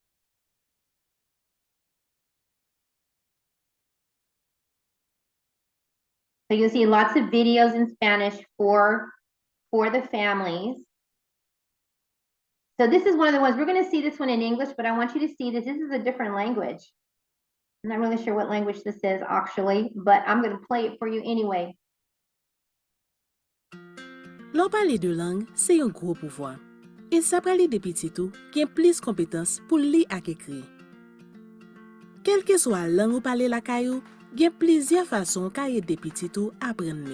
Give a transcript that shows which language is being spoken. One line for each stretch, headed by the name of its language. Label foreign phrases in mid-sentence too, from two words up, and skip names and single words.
English: So you'll see lots of videos in Spanish for the families. So this is one of the ones, we're going to see this one in English, but I want you to see this. This is a different language. I'm not really sure what language this is actually, but I'm going to play it for you anyway.
Haitian Creole: Lò pale de lang, se yon gros pouvoi. E sa prale de pititou gen plis kompetans pou li ak ekri. Kelke swa lang ou pale la kayou, gen plizye fason ka ede pititou apren li.